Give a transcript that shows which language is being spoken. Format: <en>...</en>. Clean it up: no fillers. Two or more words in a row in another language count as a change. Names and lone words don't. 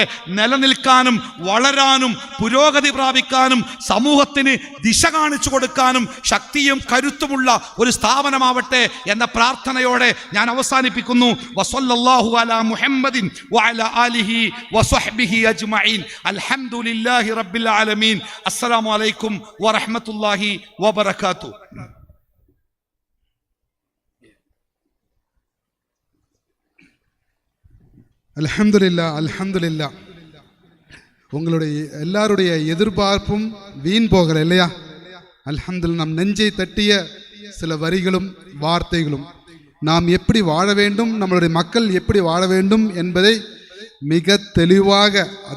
<ml>നിലനിൽക്കാനും വളരാനും പുരോഗതി പ്രാപിക്കാനും സമൂഹത്തിന് ദിശ കാണിച്ചു കൊടുക്കാനും ശക്തിയും കരുത്തുമുള്ള ഒരു സ്ഥാപനമാവട്ടെ എന്ന പ്രാർത്ഥനയോടെ ഞാൻ അവസാനിപ്പിക്കുന്നു.</ml> <ar>وصلى الله على محمد وعلى آله وصحبه أجمعين. الحمد لله رب العالمين. السلام عليكم ورحمة الله وبركاته. الحمد لله الحمد لله.</ar> <ta>உங்களுடைய எல்லாருடைய எதிர்பார்ப்பும் வீண் போகலை இல்லையா?</ta> <ar>الحمد لله.</ar> <ta>நம் நெஞ்சை தட்டிய சில வரிகளும் வார்த்தைகளும் நாம் எப்படி வாழ வேண்டும், நம்மளுடைய மக்கள் எப்படி வாழ வேண்டும் என்பதை மிக தெளிவாக</ta>